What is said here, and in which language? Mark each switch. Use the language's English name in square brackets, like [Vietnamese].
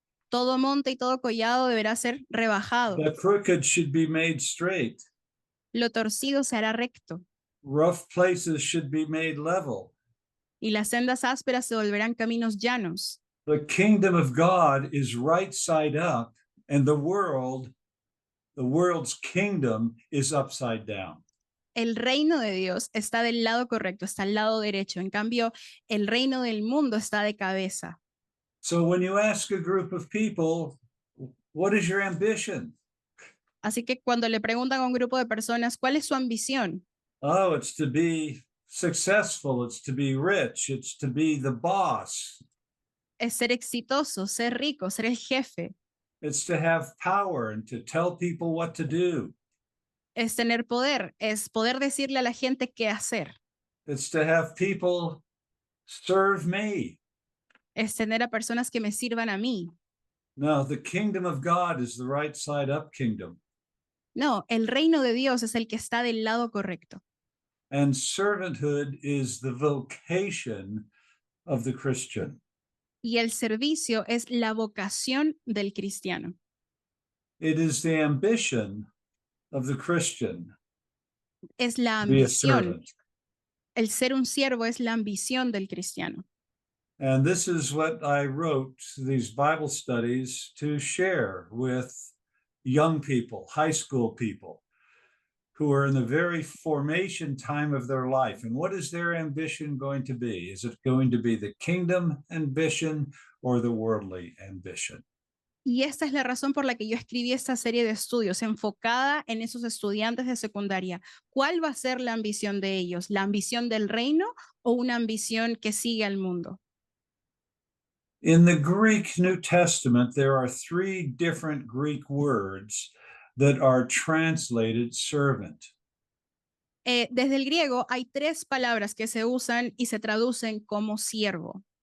[Spanish] Todo monte y todo collado deberá ser rebajado. [English] The crooked should be made straight. [Spanish] Lo torcido se hará recto. [English] Rough places should be made level. [Spanish] Y las sendas ásperas se volverán caminos llanos. [English] The kingdom of God is right side up, and the world's kingdom is upside down. [Spanish] El reino de Dios está del lado correcto, está al lado derecho. En cambio, el reino del mundo está de cabeza. [English] So when you ask a group of people, what is your ambition? [Spanish] Así que cuando le preguntan a un grupo de personas, ¿cuál es su ambición? [English] Oh, it's to be successful, it's to be rich, it's to be the boss. [Spanish] Es ser exitoso, ser rico, ser el jefe. [English] It's to have power and to tell people what to do. [Spanish] Es tener poder, es poder decirle a la gente qué hacer. [English] It's to have people serve me. [Spanish] Es tener a personas que me sirvan a mí. [English] No, the kingdom of God is the right side up kingdom. [Spanish] No, el reino de Dios es el que está del lado correcto. [English] And servanthood is the vocation of the Christian. [Spanish] Y el servicio es la vocación del cristiano. [English] It is the ambition of the Christian [Spanish] Es la [English] to be a [Spanish] ambición. [English] servant. [Spanish] El ser un siervo es la ambición del cristiano. [English] And this is what I wrote these Bible studies to share with young people, high school people, who are in the very formation time of their life. And what is their ambition going to be? Is it going to be the kingdom ambition or the worldly ambition? [Spanish] Y esta es la razón por la que yo escribí esta serie de estudios enfocada en esos estudiantes de secundaria. ¿Cuál va a ser la ambición de ellos? ¿La ambición del reino o una ambición que sigue al mundo? [English] In the Greek New Testament, there are 3 different Greek words that are translated servant. [Spanish] Desde el griego hay 3 palabras que se usan y se traducen como siervo.